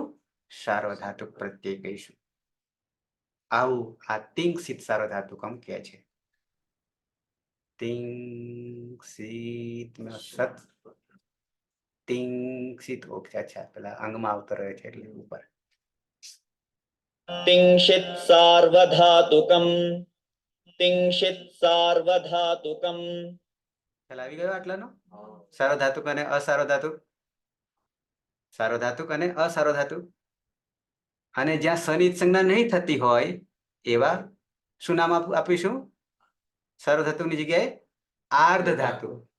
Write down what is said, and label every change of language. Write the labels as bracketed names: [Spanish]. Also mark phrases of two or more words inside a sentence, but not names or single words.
[Gujarati] સાર્વધાતુક પ્રત્યય કહીશું. આવું આ તિંગ સિત સાર્વધાતુકમ કહે છે. તિંગ સિત સત તિંગ સિત. ઓકે, અચ્છા, પેલા અંગમાં આવતો રહ્યો છે એટલે ઉપર. [Sanskrit] तिंशित सार्वधातुकम तिंशित सार्वधातुकम [Gujarati] ખ્યાલ આવી ગયો આટલાનો? સાર્વધાતુક અને અસાર્વધાતુક, સાર્વધાતુક અને અસાર્વધાતુક. અને જ્યાં સનિત સંજ્ઞા નહીં થતી હોય એવા શું નામ આપીશું? સાર્વધાતુકની જગ્યાએ આર્ધ ધાતુ.